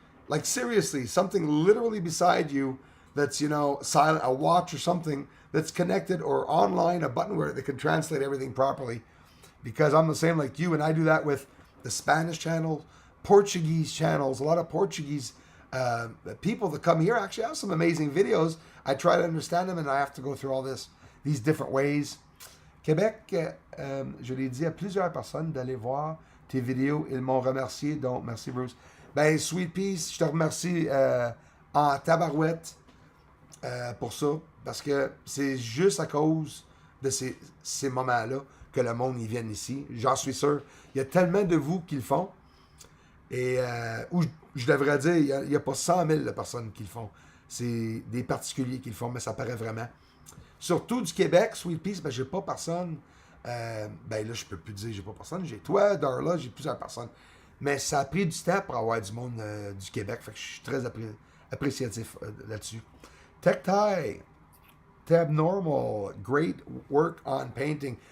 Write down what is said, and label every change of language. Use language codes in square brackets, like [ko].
[en] Like seriously, something literally beside you that's, silent, a watch or something that's connected or online, a button where they can translate everything properly. Because I'm the same like you, and I do that with the Spanish channel, Portuguese channels, a lot of Portuguese people that come here actually have some amazing videos. I try to understand them, and I have to go through all these different ways. [fr] Québec, je l'ai dit à plusieurs personnes d'aller voir tes vidéos. Ils m'ont remercié, donc merci Bruce. Ben, Sweet Peace, je te remercie en tabarouette pour ça, parce que c'est juste à cause de ces moments-là que le monde y vienne ici. J'en suis sûr. Il y a tellement de vous qui le font. Et ou je devrais dire, il n'y a pas 100 000 de personnes qui le font. C'est des particuliers qui le font, mais ça paraît vraiment. Surtout du Québec, Sweet Peace, ben j'ai pas personne. Ben là, je peux plus dire j'ai pas personne. J'ai toi, Darla, j'ai plusieurs personnes. Mais ça a pris du temps pour avoir du monde du Québec. Fait que je suis très appréciatif là-dessus. [en] Tech Tie, Tab Normal, great work on painting.